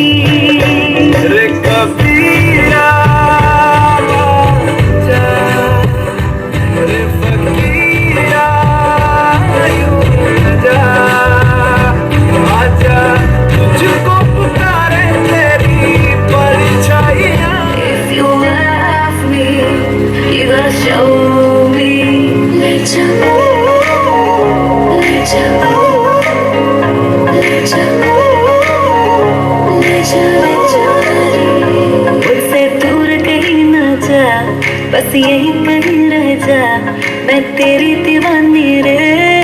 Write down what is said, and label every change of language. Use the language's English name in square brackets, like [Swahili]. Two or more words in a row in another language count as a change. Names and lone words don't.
[Hindi] रे कबीरा जा, रे फकीरा यूं न जा, आजा तुझको पुकारे तेरी परछाइयाँ। [English] If you love me, you gotta show me. Let you [Hindi] मुझसे दूर कहीं ना जा, बस यहीं कहीं रह जा, मैं तेरी दीवानी रे।